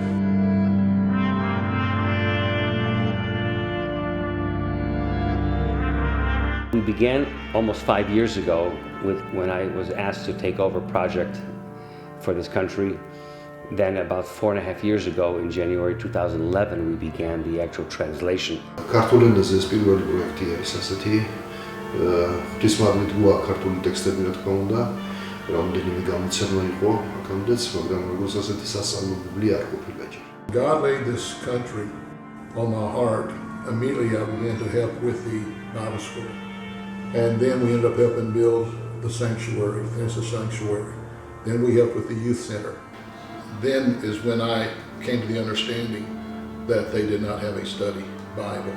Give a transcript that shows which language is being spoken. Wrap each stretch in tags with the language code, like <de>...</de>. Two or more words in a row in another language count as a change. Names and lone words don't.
<en>We began almost 5 years ago when I was asked to take over a project for this country. Then about 4.5 years ago, in January 2011, we began the actual translation.</en> <ka>ქართულ ენაზე ეს პირველი პროექტი არის ასეთი. ღვთისმადლით გვაქვს ქართული ტექსტები, რა თქმა უნდა, რამდენიმე გამოცემა იყო აქამდეც, მაგრამ როგორც ასეთი სასწავლო ბიბლია არ ყოფილა ჯერ.</ka> <en>God laid this country on my heart. Immediately I began to help with the Bible school. And then we ended up helping build the sanctuary, finish the sanctuary. Then we helped with the youth center. Then is when I came to the understanding that they did not have a study Bible.</en>